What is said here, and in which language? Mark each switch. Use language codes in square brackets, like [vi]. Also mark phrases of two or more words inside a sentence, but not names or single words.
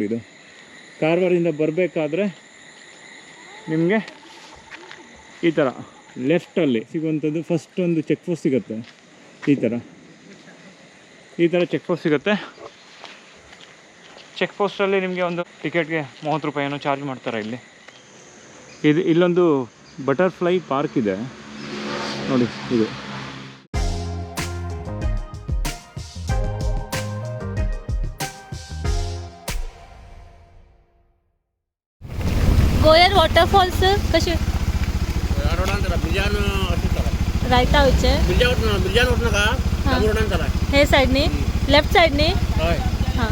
[kn] ಇದು ಕಾರ್ವಾರಿಂದ ಬರಬೇಕಾದ್ರೆ ನಿಮಗೆ ಈ ಥರ ಲೆಫ್ಟಲ್ಲಿ ಸಿಗುವಂಥದ್ದು ಫಸ್ಟ್ ಒಂದು [en] check post [kn] ಸಿಗುತ್ತೆ. ಈ ಥರ [en] check post [kn] ಸಿಗುತ್ತೆ. ಚೆಕ್ ಪೋಸ್ಟಲ್ಲಿ ನಿಮಗೆ ಒಂದು ಟಿಕೆಟ್ಗೆ 30 ರೂಪಾಯಿ ಏನೋ ಚಾರ್ಜ್ ಮಾಡ್ತಾರೆ. ಇಲ್ಲೊಂದು [en] butterfly park [kn] ಇದೆ ನೋಡಿ. ಇದು [kok] गोयर वॉटरफॉल्स कसे रायता वयचे हे सायडनी लेफ्ट सायडनी हां